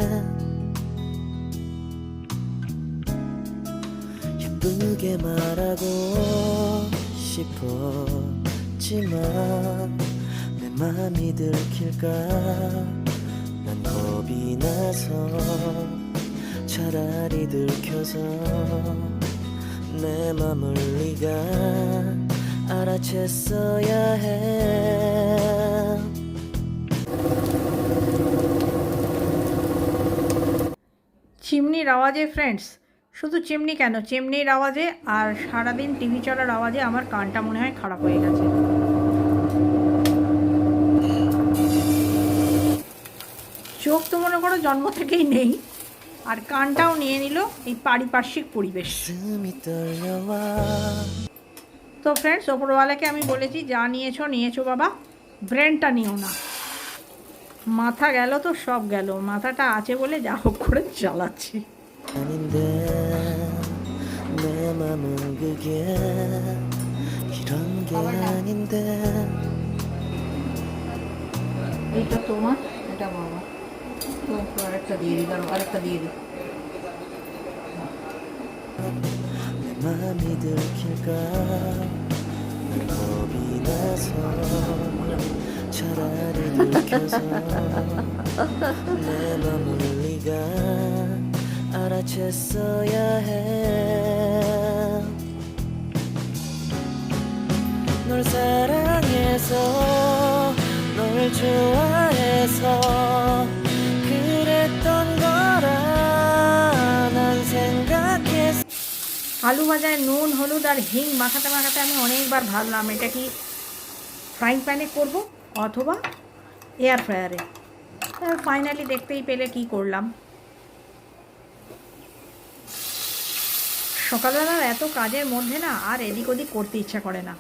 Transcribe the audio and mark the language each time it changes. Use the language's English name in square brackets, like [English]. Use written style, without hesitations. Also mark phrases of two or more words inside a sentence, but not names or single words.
[Korean] 예쁘게 말하고 싶었지만 내 맘이 들킬까 난 겁이 나서 차라리 들켜서 내 맘을 네가 알아챘어야 해. [Bangla] চিমনির আওয়াজে ফ্রেন্ডস, শুধু চিমনি কেন, চিমনির আওয়াজে আর সারাদিন টিভি চলার আওয়াজে আমার কানটা মনে হয় খারাপ হয়ে গেছে। চোখ তো মনে করো জন্ম থেকেই নেই, আর কানটাও নিয়ে নিল এই পারিপার্শ্বিক পরিবেশ। [Korean] 가슴이 떨려와 [Bangla] তো ফ্রেন্ডস, ওপরওয়ালাকে আমি বলেছি, যা নিয়েছো বাবা, ব্রেনটা নিও না। মাথা গেল তো সব গেল, মাথাটা আছে বলে যা হোক করে চালাচ্ছি। [Korean] 아닌데 내 맘은 그게 이런 게 아닌데 [Bangla] এইটা তোমার, এটা বাবা। তো আরেকটা দিয়ে দিই, কারণ আরেকটা দিয়ে দিই। [Korean] 내 맘이 들킬까 난 겁이 나서 차라리 들켜서 내 맘을 네가 알아챘어야 해. 널 사랑해서 널 좋아해서 그랬던 거라 난 생각했어. [Bangla] আলু ভাজায় নুন, হলুদ আর হিং মাখাতে মাখাতে আমি অনেকবার ভাবলাম এটা কি [English] frying pan [Bangla] করব অথবা [English] air fryer. [Bangla] ফাইনালি দেখতেই পেলে কি করলাম। সকালবেলার এত কাজের মধ্যে না আর এদিক ওদিক করতে ইচ্ছা করে না।